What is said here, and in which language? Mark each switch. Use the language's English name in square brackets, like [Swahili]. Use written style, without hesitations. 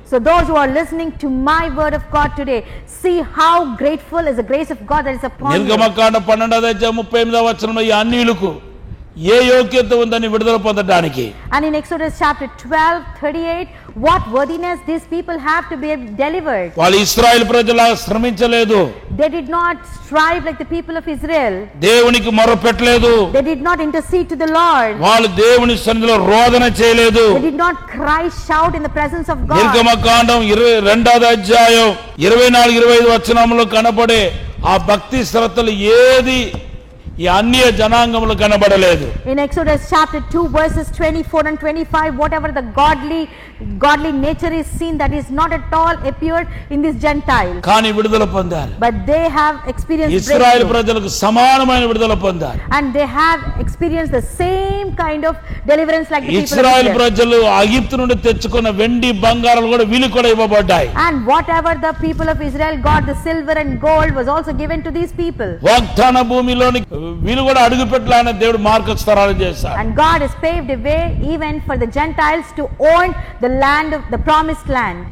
[English] So those who are listening to my word of God today, see how grateful is the grace of God that is upon you. [Telugu] నిర్గమకాండ 12వ అధ్యాయం 38వ వచనంలో ఈ అన్యులకు ఏ యోగ్యత ఉందని విడుదల పొందడానికి, [English] And in Exodus chapter 12:38, what worthiness these people have to be delivered. [Telugu] వాళ్ళు Israel ప్రజలా శ్రమించలేదు, [English] They did not strive like the people of Israel. [Telugu] దేవునికి మొరపెట్టలేదు, [English] They did not intercede to the Lord. [Telugu] వాళ్ళు దేవుని సన్నిధిలో రోదన చేయలేదు. [English] They did not cry, shout in the presence of God. [Telugu] నిర్గమకాండం 22వ అధ్యాయం 24-25 వచనంలో కనబడే ఆ భక్తి శ్రద్ధలు ఏది ఈ అన్య జనాంగములు కనబడలేదు. [English] In Exodus chapter 2 verses 24 and 25, whatever the godly nature is seen, that is not at all appeared in these Gentiles. [Telugu] కానీ విడుదల పొందారు. [English] But they have experienced [Telugu] Israel [English] breakthrough. [Telugu] ప్రజలకు సమానమైన విడుదల పొందారు. [English] And they have experienced the same kind of deliverance like the people of [Telugu] Israel [English] Israel. [Telugu] ప్రజలు అగిప్తు నుండి తెచ్చుకున్న వెండి బంగారాలు కూడా వీళ్ళు కూడా ఇవ్వబడ్డాయి. [English] And whatever the people of Israel got, the silver and gold was also given to these people. [Telugu] వాగ్దాన భూమిలోని వీళ్ళు కూడా అడుగు పెట్టాలని దేవుడు మార్గ స్థరాలు చేశాడు. [English] And God has paved a way even for the Gentiles to own the land of the promised land.